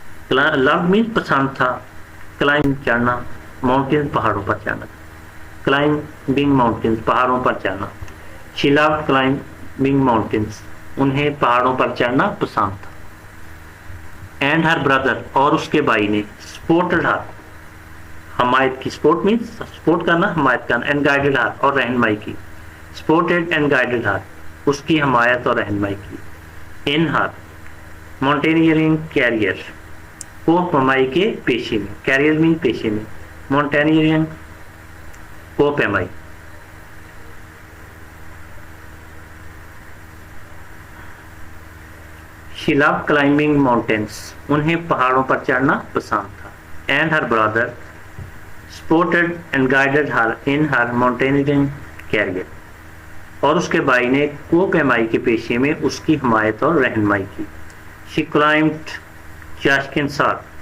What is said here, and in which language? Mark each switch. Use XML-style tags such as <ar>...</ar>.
<en>Love means</en> <ur>پسند تھا. Climb چڑھنا, mountains پہاڑوں پر چڑھنا.</ur> <en>Climbing mountains</en> <ur>پہاڑوں پر چڑھنا.</ur> <en>She loved climbing mountains.</en> <ur>انہیں پہاڑوں پر چڑھنا پسند تھا.</ur> <en>And her brother,</en> <ur>اور اس کے بھائی نے,</ur> <en>supported her,</en> <ur>حمایت کی.</ur> <en>Support means support</en> <ur>کرنا, حمایت کرنا.</ur> <en>And guided her,</en> <ur>اور رہنمائی کی.</ur> <en>Supported and guided her,</en> <ur>اس کی حمایت اور رہنمائی کی.</ur> <en>In her mountaineering career,</en> <ur>وہ پیمائی کے پیشے میں.</ur> <en>Career means</en> <ur>پیشے میں. Mountaineering کو پیمائی.</ur> <en>She loved climbing mountains.</en> <ur>انہیں پہاڑوں پر چڑھنا پسند تھا.</ur> <en>And her brother supported and guided her in her mountaineering career.</en> <ur>اور اس کے بھائی نے کو پیمائی کے پیشے میں اس کی حمایت اور رہنمائی کی.</ur> <en>She climbed Chashkin Sar.</en>